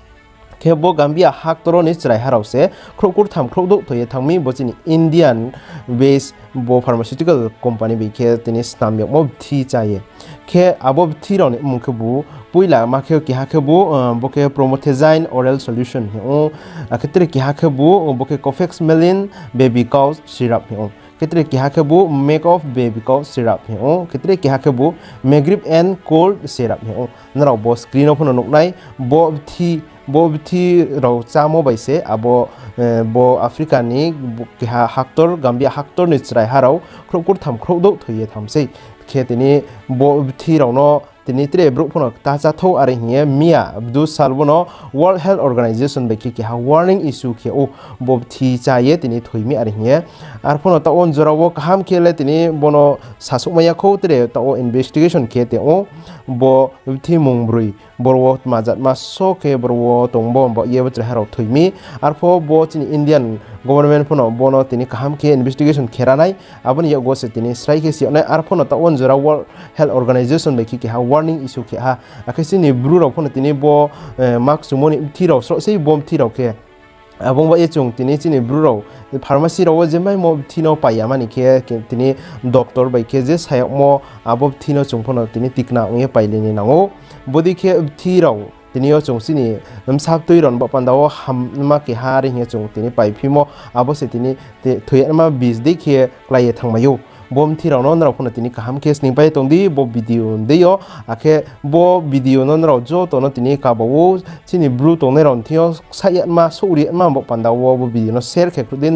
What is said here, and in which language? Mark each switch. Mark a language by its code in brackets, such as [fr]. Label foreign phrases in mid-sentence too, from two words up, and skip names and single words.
[trp] ke bo Gambia haktor ni chrai harau se khrokur tham khrodok thoye thami bo chini [en] Indian base [trp] bo [en] pharmaceutical company [trp] be ke tini snam yok mo thi chaye ke abo thi ro ni mungkhu puila ma khe ki ha khe bu bo ke [en] promethazine oral solution [trp] he o akhitre ki ha khe bu bo ke Cofex Melin baby cow syrup he o ketre ki ha khe bu [en] make of [trp] baby cow syrup he o ketre ki ha khe bu Megrip and cold syrup he o nara bo screen of no nai bo thi ro chamo bai se abo bo Africa ni ki ha haktor Gambia haktor ni chrai harau khrokur tham khrodok thoye thamse khetini bo thi ro no tini tre bro phono ta cha tho are hiye mia abdu salbono World Health Organization be ki ha [en] warning issue [trp] ke o bo thi cha ye tini thoimi are hiye ar phono ta on jorawo kaham khele tini bono sasukmaya kho tre ta o investigation ke te o bo thi mungbrui borwo majat ma so ke borwo tongbo bo ye batre haro thoimi ar pho bo chini [en] Indian government [trp] phono bono tini kaham ke investigation kheranai aboni ye go se tini strai ke si onai ar phono ta on jora World Health Organization be ki ha [en] warning issue [trp] ke ha akasi ni bru ro phono tini bo mark sumoni thiro so sei bom thiro ke abong ba ye chung tini chini bru ro pharmacy ro je mai mo thino paya mani ke tini doctor bai ke je sayok mo abob thino chung phono tini tikna ong ye pailini nango bodi ke thiro tini yo chung sini sap tui ron ba pandawo ham ma ke ha ri he chung tini pai phimo abo se tini thoi ma bis de ke klai thangmayu bom thiro non ro phone tini kaham case ning pai tongdi bo video deyo akhe bo video non ro jo to no tini ka bo chini Bru tong ne ron thio sayat ma suri ma bo pandawo bo video no share khe den